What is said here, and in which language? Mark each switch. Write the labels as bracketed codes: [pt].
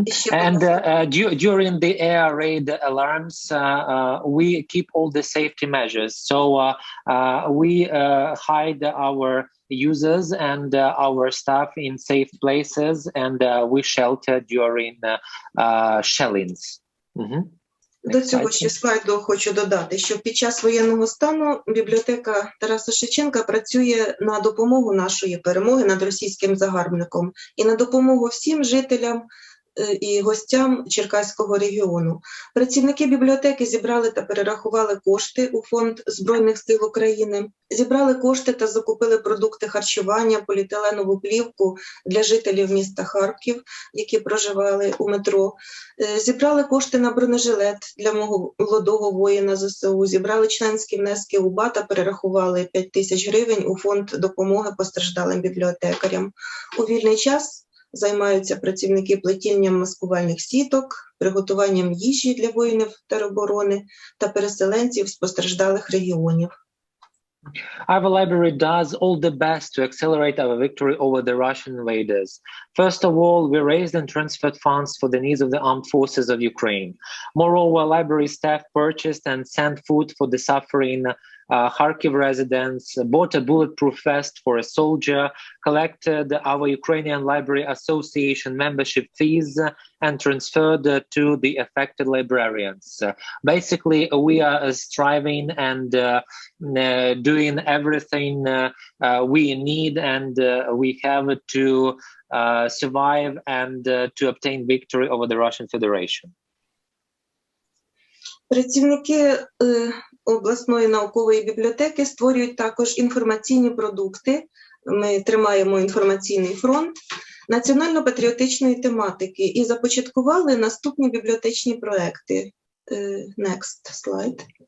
[en] And during the air raid alarms, we keep all the safety measures. So we hide our users and our staff in safe places, and we shelter during shellings. [uk] До цього ще слайду хочу додати, що під час воєнного стану бібліотека Тараса Шевченка працює на допомогу нашої перемоги над російським загарбником і на допомогу всім жителям і гостям Черкаського регіону. Працівники бібліотеки зібрали та перерахували кошти у Фонд Збройних сил України, зібрали кошти та закупили продукти харчування, поліетиленову плівку для жителів міста Харків, які проживали у метро, зібрали кошти на бронежилет для мого молодого воїна ЗСУ, зібрали членські внески УБА та перерахували 5 тисяч гривень у фонд допомоги постраждалим бібліотекарям. У вільний час займаються працівники плетінням маскувальних сіток, приготуванням їжі для воїнів тероборони та переселенців з постраждалих регіонів. [en] Our library does all the best to accelerate our victory over the Russian invaders. First of all, we raised and transferred funds for the needs of the armed forces of Ukraine. Moreover, library staff purchased and sent food for the suffering Kharkiv residents, bought a bulletproof vest for a soldier, collected our Ukrainian Library Association membership fees, and transferred to the affected librarians. Basically, we are striving and doing everything we need and we have to survive and to obtain victory over the Russian Federation. [uk] Працівники обласної наукової бібліотеки створюють також інформаційні продукти. Ми тримаємо інформаційний фронт національно-патріотичної тематики і започаткували наступні бібліотечні проекти. [en] Next slide.